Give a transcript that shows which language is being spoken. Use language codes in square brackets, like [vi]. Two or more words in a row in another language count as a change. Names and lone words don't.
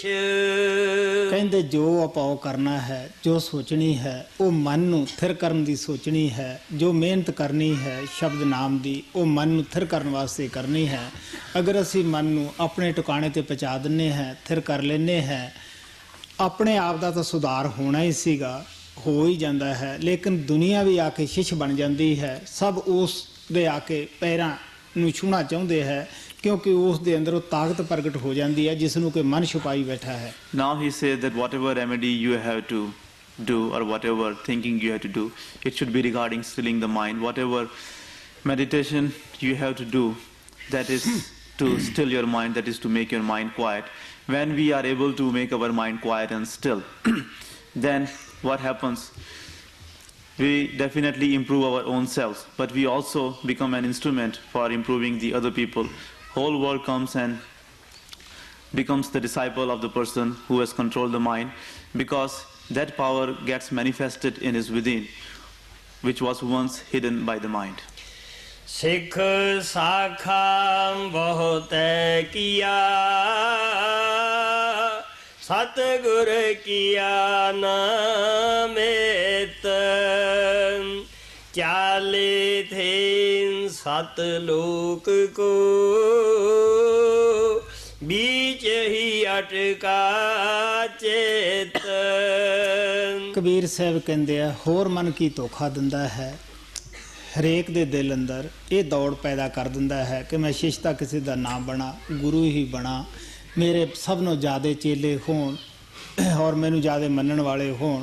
[pa] ਕਹਿੰਦੇ ਜੋ ਆਪਾਂ ਉਹ ਕਰਨਾ ਹੈ, ਜੋ ਸੋਚਣੀ ਹੈ, ਉਹ ਮਨ ਨੂੰ ਥਿਰ ਕਰਨ ਦੀ ਸੋਚਣੀ ਹੈ। ਜੋ ਮਿਹਨਤ ਕਰਨੀ ਹੈ ਸ਼ਬਦ ਨਾਮ ਦੀ, ਉਹ ਮਨ ਨੂੰ ਥਿਰ ਕਰਨ ਵਾਸਤੇ ਕਰਨੀ ਹੈ। ਅਗਰ ਅਸੀਂ ਮਨ ਨੂੰ ਆਪਣੇ ਟਿਕਾਣੇ ਤੇ ਪਹੁੰਚਾ ਦਿੰਦੇ ਹਾਂ, ਥਿਰ ਕਰ ਲੈਂਦੇ ਹਾਂ, ਆਪਣੇ ਆਪ ਦਾ ਤਾਂ ਸੁਧਾਰ ਹੋਣਾ ਹੀ ਸੀਗਾ, ਹੋ ਹੀ ਜਾਂਦਾ ਹੈ। ਲੇਕਿਨ ਦੁਨੀਆ ਵੀ ਆ ਕੇ ਸ਼ਿਸ਼ ਬਣ ਜਾਂਦੀ ਹੈ, ਸਭ ਉਸ ਦੇ ਆ ਕੇ ਪੈਰਾਂ ਨੂੰ ਛੂਹਣਾ ਚਾਹੁੰਦੇ ਹੈ, ਕਿਉਂਕਿ ਉਸ ਦੇ ਅੰਦਰ ਉਹ ਤਾਕਤ ਪ੍ਰਗਟ ਹੋ ਜਾਂਦੀ ਹੈ ਜਿਸ ਨੂੰ ਕਿ ਮਨ ਛੁਪਾਈ ਬੈਠਾ ਹੈ। [en] Now he says that whatever remedy you have to do or whatever thinking you have to do, it should be regarding stilling the mind. Whatever meditation you have to do, that is to still your mind, that is to make your mind quiet. When we are able to make our mind quiet and still, then what happens? We definitely improve our own selves, but we also become an instrument for improving the other people. Whole world comes and becomes the disciple of the person who has controlled the mind, because that power gets manifested in his within, which was once hidden by the mind. [hi] सिख साखा बहुत किया सतगुर किया नामेत चाले थे सत लोक को बीच ही अटका चेत। [pa] ਕਬੀਰ ਸਾਹਿਬ ਕਹਿੰਦੇ ਆ, ਹੋਰ ਮਨ ਕੀ ਧੋਖਾ ਦਿੰਦਾ ਹੈ, ਹਰੇਕ ਦੇ ਦਿਲ ਅੰਦਰ ਇਹ ਦੌੜ ਪੈਦਾ ਕਰ ਦਿੰਦਾ ਹੈ ਕਿ ਮੈਂ ਸ਼ਿਸ਼ਤਾ ਕਿਸੇ ਦਾ ਨਾ ਬਣਾ, ਗੁਰੂ ਹੀ ਬਣਾ, ਮੇਰੇ ਸਭ ਨੂੰ ਜ਼ਿਆਦਾ ਚੇਲੇ ਹੋਣ ਔਰ ਮੈਨੂੰ ਜ਼ਿਆਦਾ ਮੰਨਣ ਵਾਲੇ ਹੋਣ।